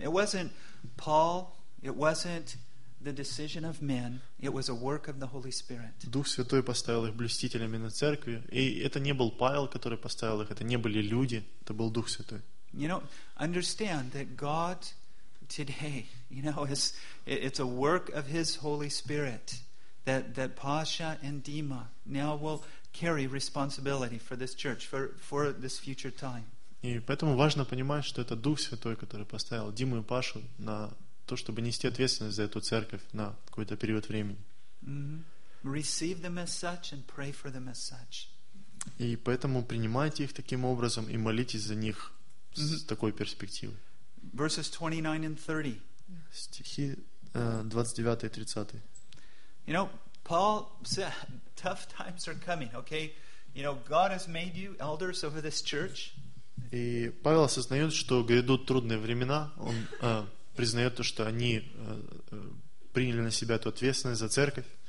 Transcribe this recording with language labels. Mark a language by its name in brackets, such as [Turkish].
[English] It wasn't Paul, it wasn't the decision of men, it was a work of the Holy Spirit. [Russian] Дух Святой поставил их блюстителями на церкви, и это не был Павел, который поставил их, это не были люди, это был Дух Святой. [English] You know, understand that God today, you know, is it's a work of His Holy Spirit that Pasha and Dima now will carry responsibility for this church for this future time. [Russian] И поэтому важно понимать, что это Дух Святой, который поставил Диму и Пашу на то, чтобы нести ответственность за эту церковь на какой-то период времени. [English] Receive them as such and pray for them as such. [Russian] И поэтому принимайте их таким образом и молитесь за них с такой перспективой. [English] Verses 29 and 30. [Russian] Стихи 29 и 30. [English] You know, Paul said, tough times are coming, okay? You know, God has made you elders over this church. [Russian] И Павел осознает, что грядут трудные времена. Он признает то, что они приняли на себя эту ответственность за церковь.